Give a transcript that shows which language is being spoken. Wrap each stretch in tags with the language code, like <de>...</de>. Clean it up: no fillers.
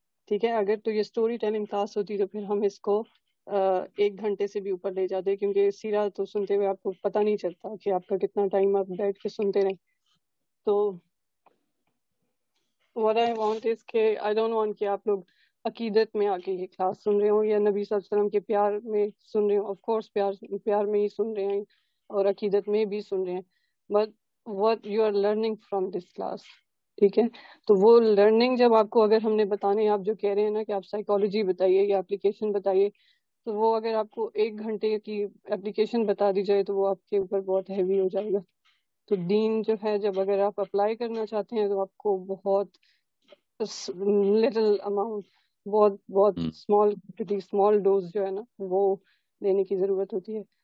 <ur>ٹھیک ہے، اگر تو یہ اسٹوری ٹیلنگ کلاس ہوتی تو پھر ہم اس کو 1 گھنٹے سے بھی اوپر لے جاتے کیونکہ سیرا تو سنتے ہوئے آپ کو پتہ نہیں چلتا کہ آپ کا کتنا ٹائم آپ بیٹھ کے سنتے رہیں. تو</ur> <en>what I want is</en> <ur>کہ</ur> <en>I don't want</en> <ur>کہ آپ لوگ عقیدت میں آ کے یہ کلاس سن رہے ہوں یا نبی صلی اللہ علیہ وسلم کے پیار میں سن رہے ہوں. آف کورس پیار میں ہی سن رہے ہیں اور عقیدت میں بھی سن رہے ہیں.</ur> <en>but what you are learning from this class.</en> <ur>ٹھیک ہے, تو وہ لرننگ جب آپ کو اگر ہم نے بتانے, آپ جو کہہ رہے ہیں نا کہ آپ سائیکالوجی بتائیے یا اپلیکیشن بتائیے, تو وہ اگر آپ کو 1 گھنٹے کی اپلیکیشن بتا دی جائے تو وہ آپ کے اوپر بہت ہیوی ہو جائے گا. تو دین جو ہے جب اگر آپ اپلائی کرنا چاہتے ہیں تو آپ کو بہت لٹل اماؤنٹ, بہت اسمال ڈوز جو ہے نا وہ لینے کی ضرورت ہوتی ہے.</ur>